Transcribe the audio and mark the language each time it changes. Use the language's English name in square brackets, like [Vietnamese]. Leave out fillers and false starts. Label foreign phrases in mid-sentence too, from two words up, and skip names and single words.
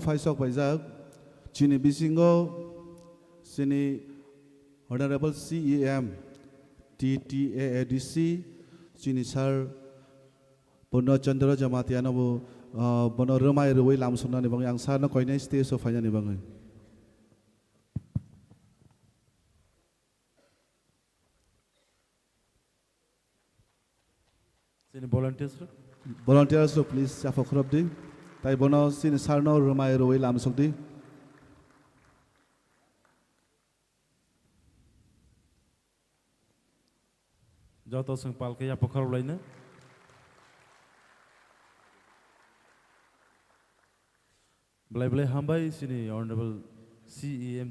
[Kok Borok] faisok baizak chini bisingo sini [English] Honorable CEM [Kok Borok] TTAADC sini Sir Bono Chandra Jamatiano bo bono rumai ruai lamsuna ni bang yang sana koinai [English] stage of [Kok Borok] fanya ni bang sini volunteers [English] volunteers so please [Kok Borok] safa khurab di tai bono sini sarno rumai ruai lamsuk di joto sing palke ya pokhar lai na belai hambai sini [English] honorable CEM